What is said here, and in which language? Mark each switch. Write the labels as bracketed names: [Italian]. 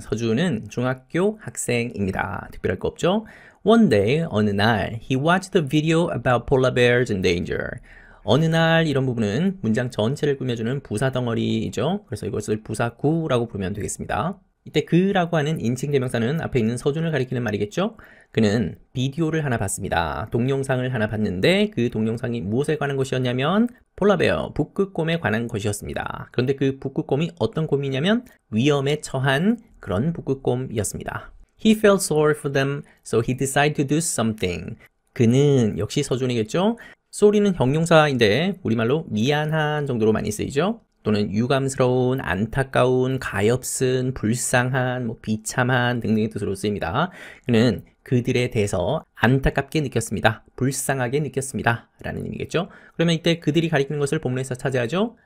[Korean] 서준은 중학교 학생입니다. 특별할 거 없죠? [English] One day, [Korean] 어느 날, [English] he watched a video about polar bears in danger. [Korean] 어느 날 이런 부분은 문장 전체를 꾸며주는 부사 덩어리이죠. 그래서 이것을 부사구라고 부르면 되겠습니다. 이때 그라고 하는 인칭 대명사는 앞에 있는 서준을 가리키는 말이겠죠? 그는 비디오를 하나 봤습니다. 동영상을 하나 봤는데 그 동영상이 무엇에 관한 것이었냐면 폴라베어, 북극곰에 관한 것이었습니다. 그런데 그 북극곰이 어떤 곰이냐면 위험에 처한 그런 북극곰이었습니다. [English] He felt sorry for them, so he decided to do something. [Korean] 그는 역시 서준이겠죠? sorry는 형용사인데 우리말로 미안한 정도로 많이 쓰이죠? 또는 유감스러운, 안타까운, 가엾은, 불쌍한, 비참한 등등의 뜻으로 쓰입니다. 그는 그들에 대해서 안타깝게 느꼈습니다. 불쌍하게 느꼈습니다. 라는 의미겠죠. 그러면 이때 그들이 가리키는 것을 본문에서 차지하죠.